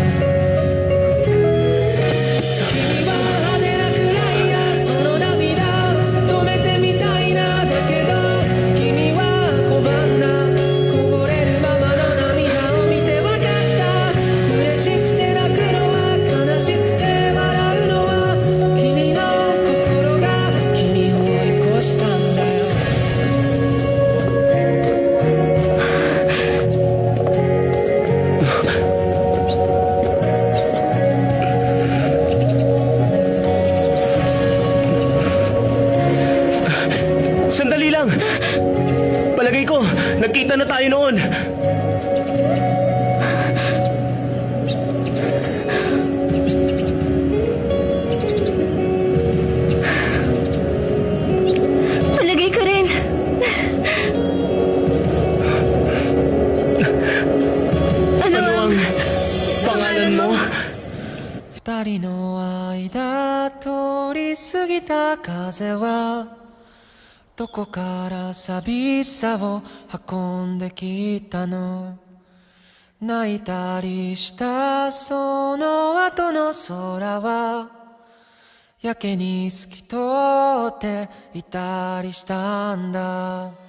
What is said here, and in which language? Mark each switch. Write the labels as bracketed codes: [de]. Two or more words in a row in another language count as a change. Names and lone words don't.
[ja] 君は派手なくらいやその涙止めてみたいなだけど君は拒んだこぼれるままの涙を見てわかった嬉しくて泣くのは悲しくて笑うのは君の心が君を追い越したんだよ [tl] Sandali lang! Palagay ko, nagkita na tayo noon. Palagay ko rin. Ano Ano ang pangalan mo? [ja] 二人の間通り過ぎた風はどこから寂しさを運んできたの泣いたりしたその後の空はやけに透き通っていたりしたんだ